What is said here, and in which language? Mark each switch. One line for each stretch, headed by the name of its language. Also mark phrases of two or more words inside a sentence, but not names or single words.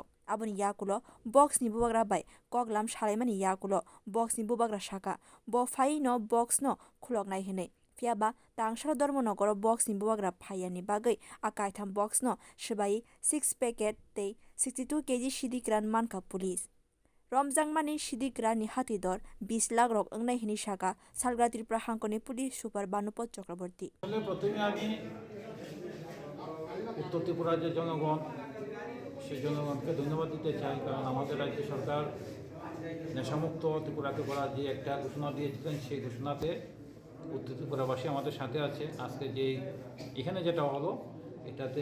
Kok Borok: Aboni yagulo box ni bubagra bai koklam salaimani yagulo box ni bubagra saka bo phai no box no khuloknai hinui phiaba Tangsal Dharmanagar box ni bubagra phaiani bagui akaitham box no sbai 6 packet tei 62 kg sidi mankha police Romjangmani sidi ni hati dor 20 lakh rok ongnai hini saka salgwra Tripura hangkhorni police super Banupad Chakraborty
Bangla: প্রথমে আমি উত্তর ত্রিপুরার যে জনগণ সেই জনগণকে ধন্যবাদ দিতে চাই কারণ আমাদের রাজ্য সরকার নেশামুক্ত ত্রিপুরাকে করার যে একটা ঘোষণা দিয়েছিলেন সেই ঘোষণাতে উত্তর ত্রিপুরাবাসী আমাদের সাথে আছে আজকে যেই এখানে যেটা হলো এটাতে